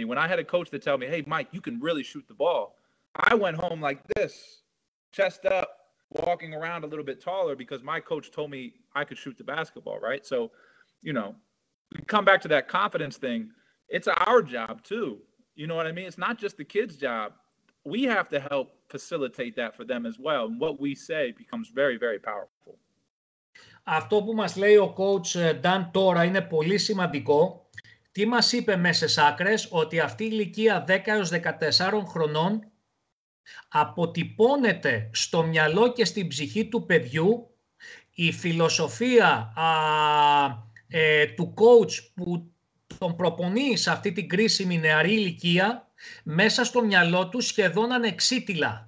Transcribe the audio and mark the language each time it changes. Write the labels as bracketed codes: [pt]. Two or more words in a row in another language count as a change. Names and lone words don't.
[en] When I had a coach that tell me, hey, Mike, you can really shoot the ball, I went home like this, chest up, walking around a little bit taller because my coach told me I could shoot the basketball, right? So, you know, we come back to that confidence thing. it's our job too. You know what I mean? It's not just the kids' job. We have to help facilitate that for them as well. And what we say becomes very, very powerful. [el] Αυτό που μας λέει ο coach Dan τώρα είναι πολύ σημαντικό. Τι μας είπε μέσες άκρες, ότι αυτή η ηλικία 10 έως 14 χρονών αποτυπώνεται στο μυαλό και στην ψυχή του παιδιού η φιλοσοφία του coach που τον προπονεί σε αυτή την κρίσιμη νεαρή ηλικία μέσα στο μυαλό του σχεδόν ανεξίτηλα.